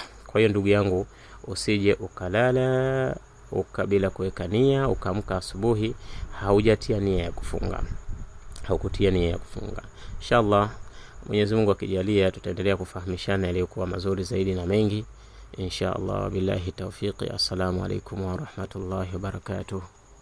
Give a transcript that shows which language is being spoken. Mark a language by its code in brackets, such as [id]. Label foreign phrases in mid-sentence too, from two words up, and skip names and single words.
[sw] Kwa hiyo ndugu yangu, usije ukalala ukabila kuweka nia, ukaamka asubuhi haujatia nia ya kufunga, haukutia nia ya kufunga. Inshallah Mwenyezi Mungu akijalia tutaendelea kufahamishana yaliyokuwa mazuri zaidi na mengi inshallah. [ar] بالله التوفيق. السلام عليكم ورحمة الله وبركاته.